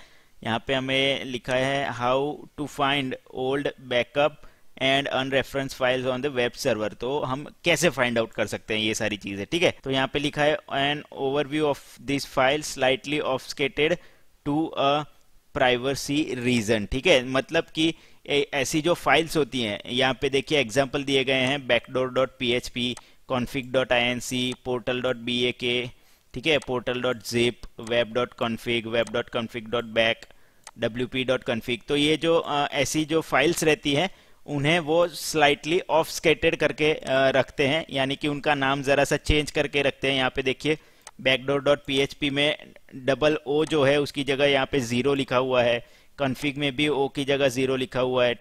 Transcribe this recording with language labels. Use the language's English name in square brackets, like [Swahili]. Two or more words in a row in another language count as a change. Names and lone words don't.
[Hindi] यहाँ पे हमें लिखा है [English] how to find old backup and unreference files on the web server. [Hindi] तो हम कैसे [English] find out [Hindi] कर सकते हैं ये सारी चीजें। ठीक है, तो यहाँ पे लिखा है [English] an overview of this file slightly obfuscated to a privacy reason. [Hindi] ठीक है, मतलब कि ऐसी जो फाइल्स होती हैं, यहाँ पे देखिए एग्जांपल दिए गए हैं backdoor.php, config.inc, portal.bak, ठीक है, portal.zip, web.config, web.config.back, wp.config। तो ये जो ऐसी जो फाइल्स रहती हैं उन्हें वो [English] slightly obfuscated [Hindi] करके रखते हैं, यानी कि उनका नाम ज़रा सा चेंज करके रखते हैं। यहाँ पे देखिए backdoor.php में [English] double O [Hindi] जो है उसकी जगह यहाँ पे 0 लिखा हुआ है, कॉन्फ़िग में भी ओ की जगह 0 लिखा हुआ है।